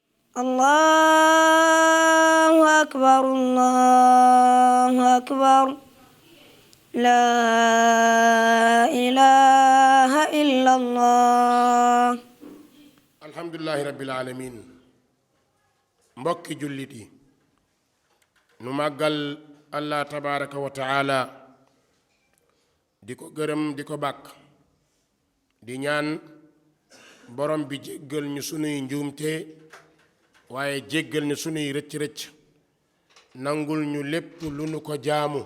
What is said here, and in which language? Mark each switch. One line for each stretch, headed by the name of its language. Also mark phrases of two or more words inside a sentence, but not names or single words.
Arabic: الله أكبر الله أكبر لا إله إلا الله. الحمد لله رب العالمين.
Wolof: mbokki jullit yi nu màggal
Arabic: الله تبارك وتعالى
Wolof: di ko gërëm di ko bàkk di ñaan borom bi jéggal ñu sunuy njuumte waaye jéggal ñu sunuy rëcc-rëcc nangul ñu lépp lu nu ko jaamu.